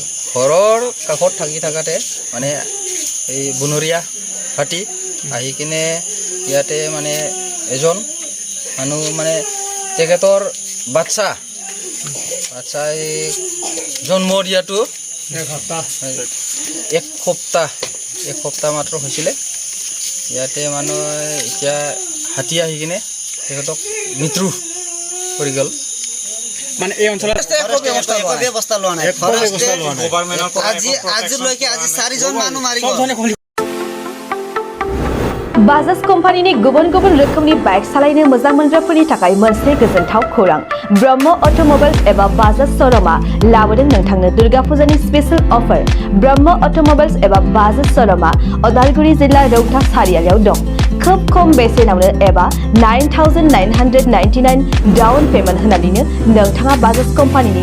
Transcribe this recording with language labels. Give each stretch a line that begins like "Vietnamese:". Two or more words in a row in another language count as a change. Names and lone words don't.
Assamese: ঘৰৰ কাষত থাকি থাকাতে মানে এই বনৰীয়া হাতী আহি কিনে ইয়াতে মানে এজন মানুহ মানে তেখেতৰ বাচ্চাই জন্ম দিয়াটো এক সপ্তাহ মাত্ৰ হৈছিলে ইয়াতে মানুহ এতিয়া হাতী আহি কিনে তেখেতক মৃত্যু কৰি গ'ল মানে এই অঞ্চলত ব্যৱস্থা লোৱা নাই আজিলৈকে 4জন মানুহ মাৰি গ'ল
Bodo: बाजाज कम्पानिनि गुबुन गुबुन रोखोमनि बाइक सालायनो मोजां मोनग्राफोरनि थाखाय मोनसे गोजोनथाव खौरां ब्रह्म अट'मबाइल्स एबा बाजाज श'रुमआ लाबोदों नोंथांनो दुर्गा फुजानि
English: special offer
Bodo: ब्रह्म अट'मबाइल्स एबा बाजाज श'रुमआ अदालगुरि जिल्ला रौता सारियालियाव दं खोब खम बेसेनावनो एबा 9,999
English: down payment
Bodo: होनानैनो नोंथाङा बाजाज कम्पानिनि